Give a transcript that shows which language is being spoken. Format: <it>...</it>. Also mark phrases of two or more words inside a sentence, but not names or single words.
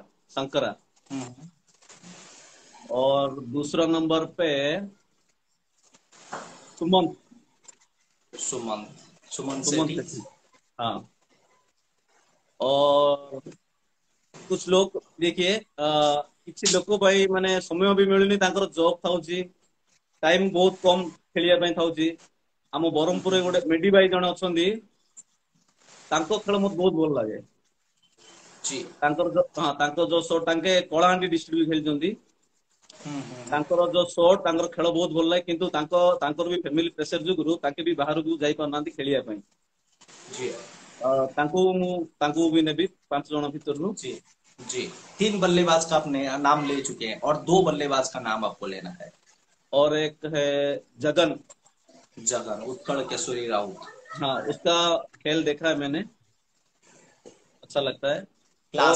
<hi>शंकरा। और दूसरा नंबर पे सुमन। सुमन। सुमन सुमन सेठी। सेठी। हाँ। और कुछ लोग देखिए</hi> <or>କିଛି ଲୋକ ଭାଇ ମାନେ ସମୟ ବି ମିଳୁନି ତାଙ୍କର ଜବ୍ ଥାଉଛି। ଟାଇମ ବହୁତ କମ ଖେଳିବା ପାଇଁ ଥାଉଛି। ଆମ ବ୍ରହ୍ମପୁରରେ ଗୋଟେ ମେଡି ଭାଇ ଜଣେ ଅଛନ୍ତି। ତାଙ୍କ ଖେଳ ମତେ ବହୁତ ଭଲ ଲାଗେ।</or> <hi>जी।</hi> <or>ତାଙ୍କର ଯୋଉ ସୋ ତାଙ୍କେ କଳାହାଣ୍ଡି ଡିଷ୍ଟ୍ରିକ୍ଟ ଖେଳିଛନ୍ତି। ତାଙ୍କର ଯୋଉ ସୋଟ ତାଙ୍କର ଖେଳ ବହୁତ ଭଲ ଲାଗେ କିନ୍ତୁ ତାଙ୍କର ବି</or> <en>family pressure</en> <or>ଯୋଗୁରୁ ତାଙ୍କେ ବି ବାହାରକୁ ଯାଇ ପାରୁନାହାନ୍ତି ଖେଳିବା ପାଇଁ।</or> <hi>जी।</hi> <or>ତାଙ୍କୁ ବି ନେବି 5 ଜଣ ଭିତରୁ।</or> <hi>जी। जी। 3 बल्लेबाज का आपने नाम ले चुके हैं और 2 बल्लेबाज का नाम आपको लेना है। और एक है जगन। जगन उत्कल केशरी राउत। हाँ, उसका खेल देखा है मैंने। अच्छा लगता है। और</hi>